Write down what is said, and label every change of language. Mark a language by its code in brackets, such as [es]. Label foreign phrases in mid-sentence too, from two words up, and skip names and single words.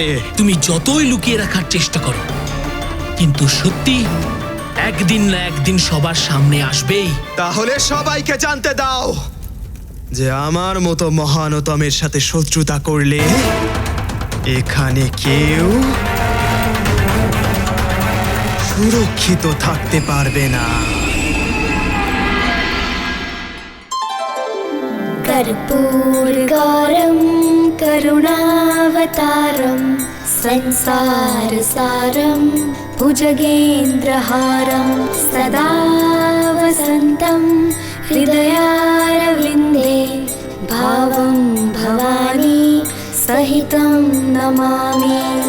[bn] তুমি যতই লুকিয়ে রাখার চেষ্টা করো, কিন্তু সত্যি একদিন না একদিন সবার সামনে আসবেই। তাহলে সবাইকে জানতে দাও যে আমার মতো মহানতমের সাথে শত্রুতা করলে এখানে কেউ সুরক্ষিত থাকতে পারবে না। [sa] कर्पूरगारं करुणावतारं संसारसारं भुजगेन्द्रहारं सदा वसन्तं हृदयारविन्दे भावं भवानी सहितं नमामि।